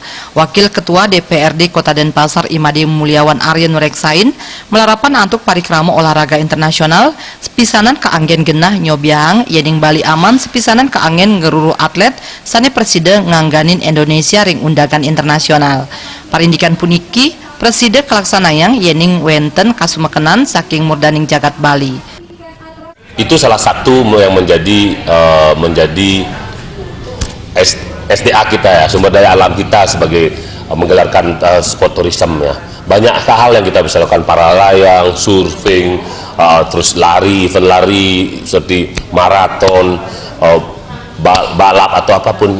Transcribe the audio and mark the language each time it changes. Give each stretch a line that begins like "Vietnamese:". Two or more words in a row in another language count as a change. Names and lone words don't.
Balinese: Wakil Ketua DPRD Kota Denpasar Imade Mulyawan Arya Nureksain, melarapan antuk parikramo
Indonesian: olahraga internasional,
Balinese: sepisanan keanggen genah nyobiang, yening Bali aman, sepisanan keanggen ngeruru atlet, sani Presiden ngangganin Indonesia ring
Indonesian: undangan internasional.
Balinese: Parindikan puniki, Presiden kelaksanayang yening wenten kasumekenan saking murdaning jagat Bali.
Indonesian: Itu salah satu yang menjadi SDA kita ya, sumber daya alam kita sebagai menggelarkan
English: sport tourism
Indonesian: ya. Banyak hal yang kita bisa lakukan, para layang, surfing, terus lari, event lari seperti maraton, balap atau apapun.